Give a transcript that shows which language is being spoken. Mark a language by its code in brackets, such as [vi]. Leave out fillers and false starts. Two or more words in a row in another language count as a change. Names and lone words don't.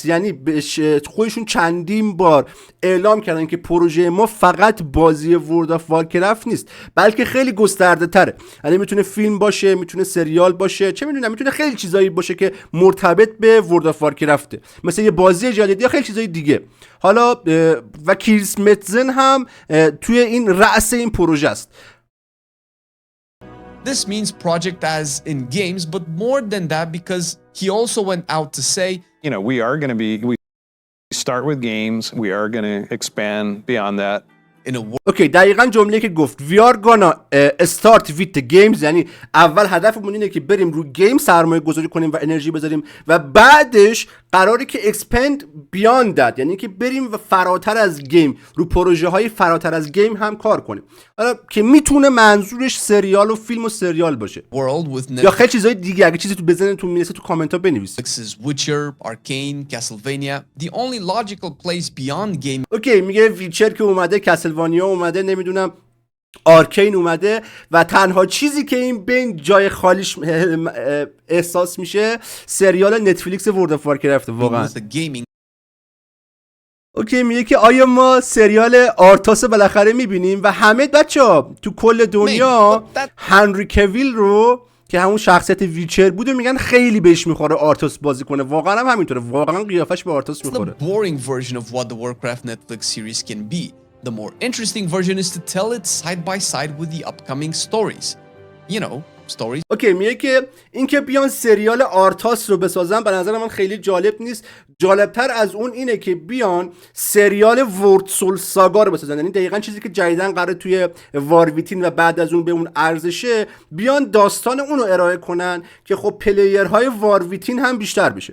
[fa] یعنی خودشون چندین بار اعلام کردن که پروژه ما فقط بازی ورد اف وارکرافت نیست بلکه خیلی گسترده تره. یعنی میتونه فیلم باشه، میتونه سریال باشه، چه میدونم میتونه خیلی چیزایی باشه که مرتبط به ورد اف وارکرافته، مثل یه بازی جدید یا خیلی چیزای دیگه. حالا و کریس متزن هم توی این رأس این پروژه است. [en] This means project as in games, but more than that because he also went out to say, you know, we start with games, we are going to expand beyond that. [fa] اوکی دقیقاً جمله که گفت [en] we are gonna start with the games، [fa] یعنی اول هدفمون اینه که بریم رو گیم سرمایه گذاری کنیم و انرژی بذاریم و بعدش قراره که [en] expand beyond that، [fa] یعنی که بریم و فراتر از گیم رو پروژه های فراتر از گیم هم کار کنیم. حالا که میتونه منظورش سریال و فیلم و سریال باشه یا خیلی چیزای دیگه. اگه چیزی تو بزنتون میرسه تو کامنت ها بنویسید. [en] Witcher, Arcane, Castlevania, the only logical place beyond game. [fa] اوکی میگه ویچر که اومده، کسلوانیا اومده، نمیدونم آرکین اومده و تنها چیزی که این بین جای خالیش احساس میشه سریال نتفلیکس ورد اف وارکرافت واقعا. اوکی میگه که آیا ما سریال آرتاس بالاخره میبینیم و همه بچه‌ها تو کل دنیا هنری کویل رو که همون شخصیت ویچر بود و میگن خیلی بهش میخوره آرتاس بازی کنه. واقعا هم همینطوره، واقعا قیافش به آرتاس میخوره. [en] The boring version of what the Warcraft Netflix series can be. The more interesting version is to tell it side by side with the upcoming stories. You know, stories. [fa] اوکی میگه که اینکه بیان سریال آرتاس رو بسازن به نظر من خیلی جالب نیست. جالبتر از اون اینه که بیان سریال ورتسول ساگا رو بسازن، یعنی دقیقاً چیزی که جدیداً قراره توی وارویتین و بعد از اون به اون ارزشه بیان داستان اون رو ارائه کنن که خب پلیرهای وارویتین هم بیشتر بشه.